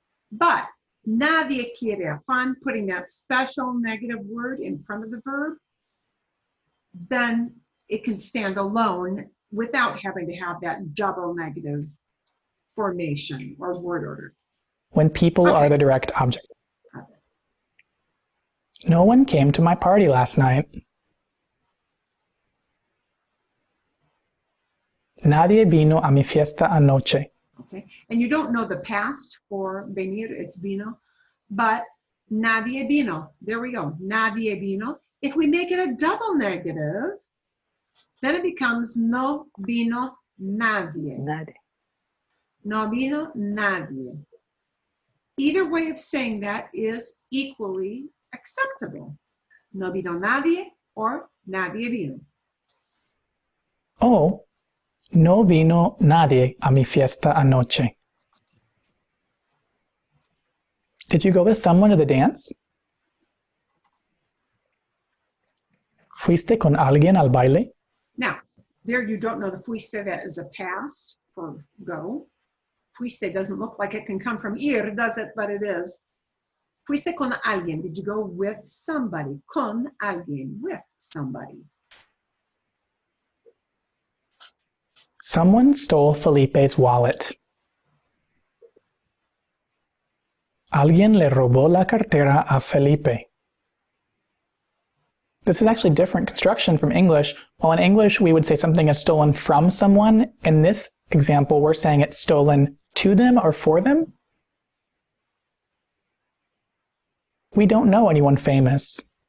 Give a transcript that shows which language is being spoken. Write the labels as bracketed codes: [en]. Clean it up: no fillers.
[en] But [es] nadie quiere a Juan, [en] putting that special negative word in front of the verb, then it can stand alone without having to have that double negative formation or word order. When people are the direct object. No one came to my party last night. [es] Nadie vino a mi fiesta anoche. [en] Okay, and you don't know the past for venir, it's vino, but [es] nadie vino. [en] There we go, [es] nadie vino. [en] If we make it a double negative, then it becomes [es] no vino nadie. Nadie. No vino nadie. [en] Either way of saying that is equally acceptable. [es] No vino nadie or nadie vino. Oh, no vino nadie a mi fiesta anoche. [en] Did you go with someone to the dance? [es] ¿Fuiste con alguien al baile? [en] Now, there you don't know the fuiste, that is a past for go. Fuiste doesn't look like it can come from ir, does it? But it is. [es] Fuiste con alguien. [en] Did you go with somebody? [es] Con alguien, [en] with somebody. Someone stole Felipe's wallet. [es] Alguien le robó la cartera a Felipe. [en] This is actually different construction from English. While in English we would say something is stolen from someone, in this example we're saying it's stolen to them or for them. We don't know anyone famous.